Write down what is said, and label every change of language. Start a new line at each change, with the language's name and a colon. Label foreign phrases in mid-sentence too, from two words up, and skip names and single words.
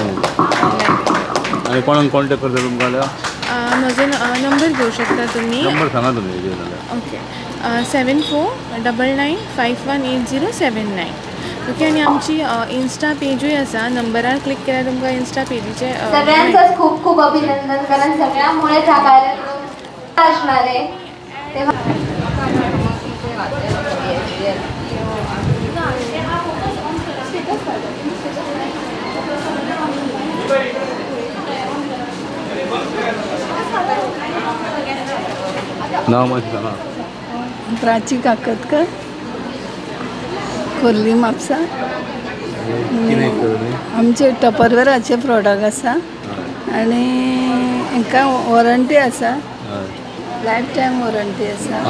Konkani: ऑनलायन. आनी कोणाक कॉन्टॅक्ट करता तुमकां जाल्यार म्हजो नंबर घेवं शकता तुमी. नंबर सांगा तुमी हेजेर जाल्यार. ओके 7499518079. ओके. आनी आमची इन्स्टा पेजूय आसा. नंबरार क्लिक केल्यार तुमकां इन्स्टा पेजीचे
Marathi: सगळ्यांचंच खूप खूप अभिनंदन. कारण सगळ्यामुळेच हा कार्यक्रम असणार आहे. तेव्हा
Konkani: नाव मातशें सांगा. प्राची काकतकर. खोर्ली म्हापसा. कितें करूं. आमचे टपरवेराचे प्रोडक्ट आसा आनी हांकां वॉरंटी आसा.
English: life time
Konkani: वॉरंटी आसा.